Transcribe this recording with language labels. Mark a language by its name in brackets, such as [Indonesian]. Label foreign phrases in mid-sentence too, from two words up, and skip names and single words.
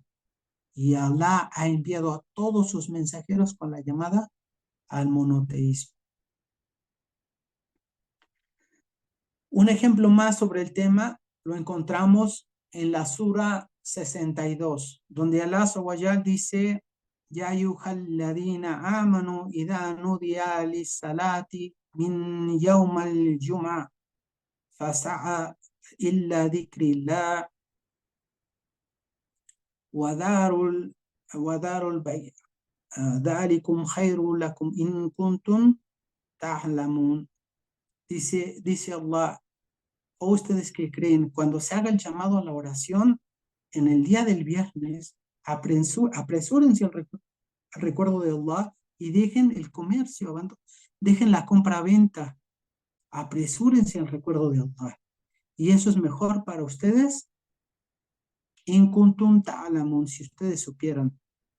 [Spanish] Y Allah ha enviado a todos sus mensajeros con la llamada al monoteísmo. Un ejemplo más sobre el tema lo encontramos en la Sura 62, donde Allah Azawajal dice: [Arabic] يا أيها الذين آمنوا إذا نودي للصلاة من يوم الجمعة فاسعوا إلى ذكر الله وذروا البيع ذلكم خير لكم إن كنتم تعلمون. [Spanish] Dice Allah: o ustedes que creen, cuando se haga el llamado a la oración en el día del viernes, apresúrense al recuerdo de Allah y dejen el comercio, dejen la compra-venta, apresúrense al recuerdo de Allah. Y eso es mejor para ustedes, [Arabic] إن كنتم تعلمون, [Spanish] si ustedes supieran.